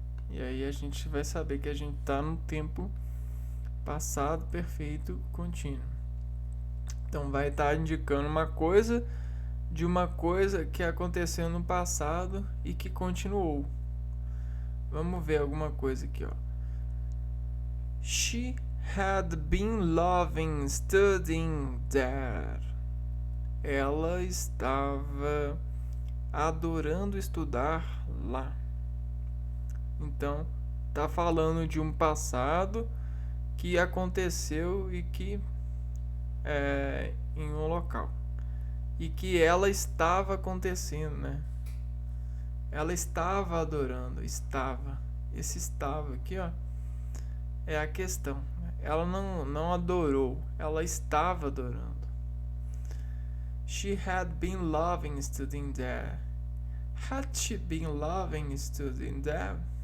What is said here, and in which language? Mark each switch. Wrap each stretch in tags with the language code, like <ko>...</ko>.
<pt>E aí a gente vai saber que a gente está no tempo passado perfeito contínuo. Então vai estar indicando uma coisa de uma coisa que aconteceu no passado e que continuou. Vamos ver alguma coisa aqui, ó.</pt> <en>She had been loving studying there.</en> <pt>Ela estava adorando estudar lá. Então, tá falando de um passado que aconteceu e que em um local e que ela estava acontecendo, né? Ela estava adorando, estava. Esse estava aqui, ó, é a questão. Ela não adorou, ela estava adorando.</pt> <en>She had been loving studying there. Had she been loving studying there?</en>